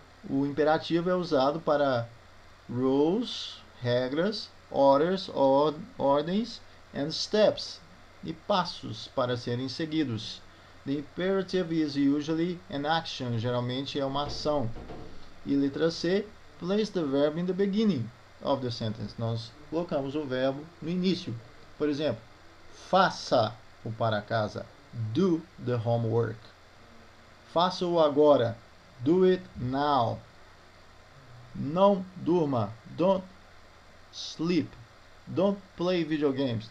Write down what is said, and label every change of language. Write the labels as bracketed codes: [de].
[pt] O imperativo é usado para rules, regras, orders, ordens, and steps, e passos para serem seguidos. [en] The imperative is usually an action, [pt] geralmente é uma ação. E letra C, [en] place the verb in the beginning of the sentence. [pt] Nós colocamos o verbo no início. Por exemplo, faça o para casa. [en] Do the homework. [pt] Faça-o agora. [en] Do it now. [pt] Não durma. [en] Don't sleep. Don't play video games.